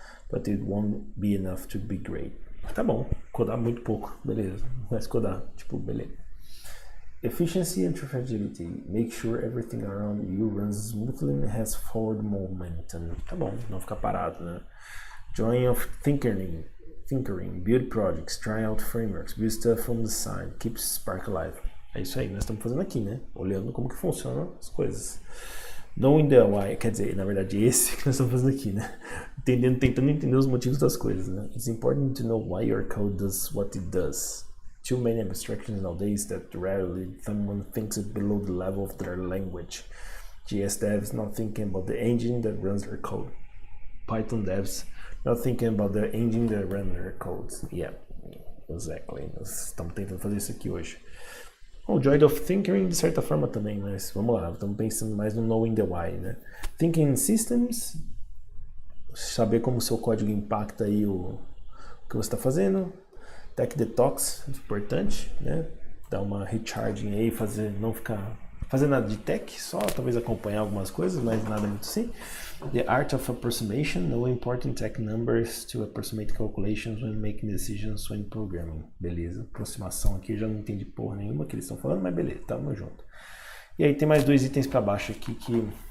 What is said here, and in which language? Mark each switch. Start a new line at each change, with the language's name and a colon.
English: But it won't be enough to be great.
Portuguese: Tá bom, codar muito pouco, beleza. Mas codar, tipo, beleza.
English: Efficiency and fragility. Make sure everything around you runs smoothly and has forward momentum.
Portuguese: Tá bom, não ficar parado, né?
English: Joy of tinkering, build projects, try out frameworks, build stuff from the side, keep spark alive.
Portuguese: É isso aí, nós estamos fazendo aqui, né? Olhando como que funcionam as coisas. Knowing the why, quer dizer, na verdade esse que nós estamos fazendo aqui, né? Tentando entender os motivos das coisas, né?
English: It's important to know why your code does what it does. Too many abstractions nowadays that rarely someone thinks it below the level of their language. JS devs not thinking about the engine that runs their code. Python devs not thinking about the engine that runs their codes. Yeah, exactly.
Portuguese: Nós estamos tentando fazer isso aqui hoje. O Joy of Thinking, de certa forma também, mas vamos lá, estamos pensando mais no Knowing the Why, né? Thinking in Systems, saber como o seu código impacta aí o que você está fazendo. Tech Detox, importante, né? Dar uma recharging aí, não ficar fazendo nada de tech, só talvez acompanhar algumas coisas, mas nada muito assim.
English: The Art of Approximation, know important tech numbers to approximate calculations when making decisions when programming.
Portuguese: Beleza, aproximação aqui, eu já não entendi porra nenhuma que eles estão falando, mas beleza, tamo junto. E aí tem mais dois itens para baixo aqui que...